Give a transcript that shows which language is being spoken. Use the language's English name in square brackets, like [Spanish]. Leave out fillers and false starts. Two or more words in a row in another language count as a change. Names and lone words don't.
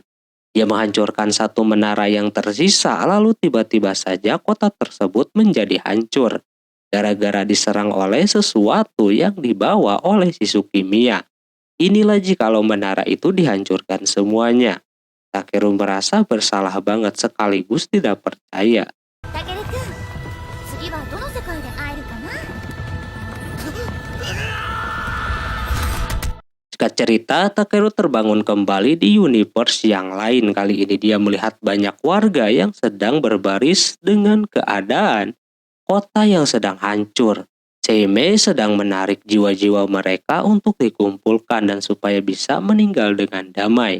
[Indonesian] Dia menghancurkan satu menara yang tersisa, lalu tiba-tiba saja kota tersebut menjadi hancur. Gara-gara diserang oleh sesuatu yang dibawa oleh si Tsukimiya. Inilah jikalau menara itu dihancurkan semuanya. Takeru merasa bersalah banget sekaligus tidak percaya. [Japanese] たけるくん次はどの世界で会えるかな。 [Indonesian] Singkat cerita, Takeru terbangun kembali di universe yang lain. Kali ini dia melihat banyak warga yang sedang berbaris dengan keadaan kota yang sedang hancur. Seimei sedang menarik jiwa-jiwa mereka untuk dikumpulkan dan supaya bisa meninggal dengan damai.